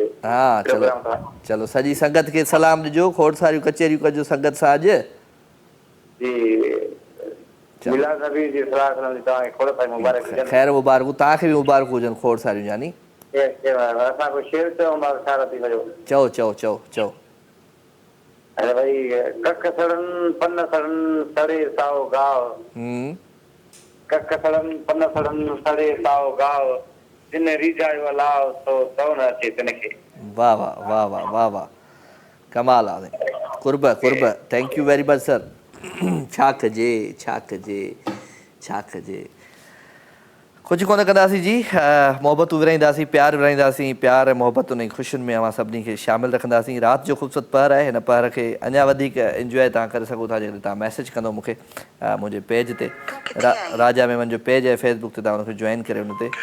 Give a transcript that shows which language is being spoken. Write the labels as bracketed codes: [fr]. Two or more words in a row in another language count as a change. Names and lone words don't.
[sd] हाँ, चलो सॼी संगत खे सलाम ॾिजो, खोड़ सारियूं कचहरियूं कजो संगत सां अॼु। जी, मिलाद नबी जी सलाह जी तव्हांखे खोड़ सारी मुबारक हुजनि। ख़ैर मुबारकूं, तव्हांखे बि मुबारक हुजनि खोड़ सारियूं। यानी असां कोई शेर चऊं छा थी वञो? चओ। अरे भाई, कख सड़न पन सड़न सड़े साओ गाव। कख सड़न पन सड़न सड़े साओ गाव, जिन रीजायो अलाव सो तव न अचे तिनखे। वाह वाह वाह वाह वाह वाह, कमाल आहे। कुर्ब, [en] Thank you very much sir. [sd] छा कजे। कुझु कोन कंदासीं जी, मोहबतूं विराईंदासीं, प्यार विराईंदासीं, प्यार ऐं मोहबत उन ख़ुशियुनि में अवां सभिनी खे शामिलु रखंदासीं। राति जो ख़ूबसूरत पहर आहे, हिन पहर खे अञा वधीक इंजॉय तव्हां करे सघो था जेकॾहिं तव्हां मैसेज कंदो मूंखे मुंहिंजे पेज ते, राजा मेमन जो पेज आहे फेसबुक ते, तव्हां हुनखे जॉइन करे हुन ते।